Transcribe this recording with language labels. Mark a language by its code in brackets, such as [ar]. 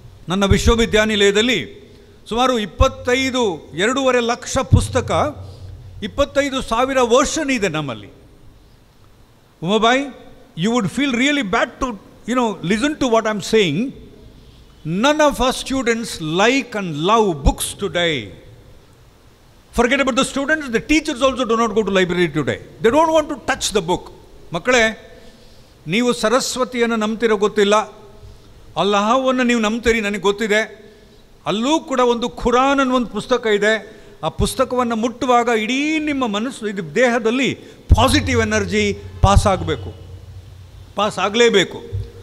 [kn] ನನ್ನ ವಿಶ್ವವಿದ್ಯಾನಿಲಯದಲ್ಲಿ ಸುಮಾರು 2.5 ಲಕ್ಷ ಪುಸ್ತಕ, 25,000 ವರ್ಷನ್ ಇದೆ ನಮ್ಮಲ್ಲಿ. [en] ಉಮಾಬಾಯ್, you would feel really bad to listen to what I am saying. None of our students like and love books today. Forget about the students, the teachers also do not go to library today. They don't want to touch the book. [kn] ಮಕ್ಕಳೇ, ನೀವು ಸರಸ್ವತಿಯನ್ನು ನಂಬ್ತಿರೋ ಗೊತ್ತಿಲ್ಲ, ಅಲ್ಲಾಹವನ್ನು ನೀವು ನಂಬ್ತೀರಿ ನನಗೆ ಗೊತ್ತಿದೆ. ಅಲ್ಲೂ ಕೂಡ ಒಂದು ಖುರಾನ್ ಅನ್ನೋ ಒಂದು ಪುಸ್ತಕ ಇದೆ. ಆ ಪುಸ್ತಕವನ್ನು ಮುಟ್ಟುವಾಗ ಇಡೀ ನಿಮ್ಮ ಮನಸ್ಸು, ಇದು ದೇಹದಲ್ಲಿ ಪಾಸಿಟಿವ್ ಎನರ್ಜಿ ಪಾಸ್ ಆಗಲೇಬೇಕು.